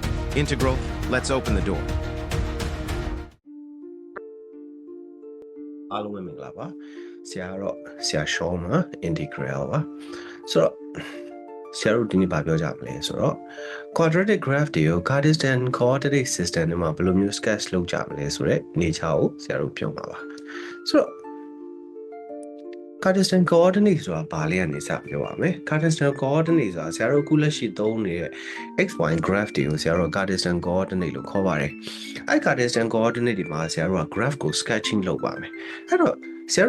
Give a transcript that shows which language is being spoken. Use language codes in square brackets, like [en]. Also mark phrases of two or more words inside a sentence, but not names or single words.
[en] Integral, let's open the door. [my] အားလုံးပဲမင်္ဂလာပါဆရာတော့ဆရာရှောင်းမှာ integral ပါဆိုတော့ဆရာတို့ဒီနေ့ဗာပြောကြမလဲ ဆိုတော့ [en] quadratic graph [my] တွေကို [en] Cartesian coordinate system [my] တွေမှာဘယ်လိုမျိုး sketch လုပ်ကြမလဲဆိုတော့ nature ကိုဆရာတို့ပြောမှာပါဆိုတော့ [en] Cartesian coordinate [my] ဆိုတာဘာလဲကနေစပြောပါမယ် [en] Cartesian coordinate [my] ဆိုတာဆရာတို့အခုလက်ရှိသုံးနေတဲ့ [en] x-y graph [my] တွေကိုဆရာတို့ [en] Cartesian coordinate [my] လို့ခေါ်ပါတယ်အဲ့ [en] Cartesian coordinate [my] ဒီမှာဆရာတို့က graph ကို sketching လုပ်ပါမယ်အဲ့တော့ဆရာတို့